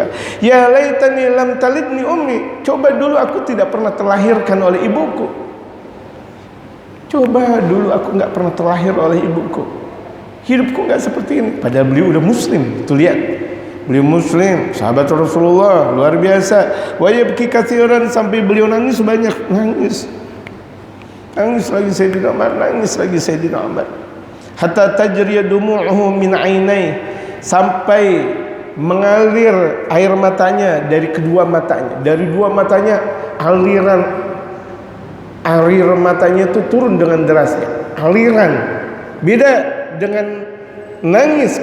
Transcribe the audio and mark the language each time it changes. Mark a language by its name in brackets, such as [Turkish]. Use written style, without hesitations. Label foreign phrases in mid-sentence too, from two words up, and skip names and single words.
[Arabic] Ya laitani lam talidni ummi, [Indonesian] coba dulu aku tidak pernah terlahirkan oleh ibuku. Coba dulu aku enggak pernah terlahir oleh ibuku. Hidupku enggak seperti ini. Padahal beliau udah muslim. Tuh lihat, beliau muslim, sahabat Rasulullah, luar biasa. [Arabic] Wa yabki katsiran, [Indonesian] sampai beliau nangis banyak, nangis lagi Sayyidina Umar, nangis lagi Sayyidina Umar. [Arabic] Hatta tajriya dumu'uhu min 'ainai, [Indonesian] sampai mengalir air matanya dari kedua matanya. Dari dua matanya aliran air matanya itu turun dengan derasnya. Aliran. Beda dengan nangis.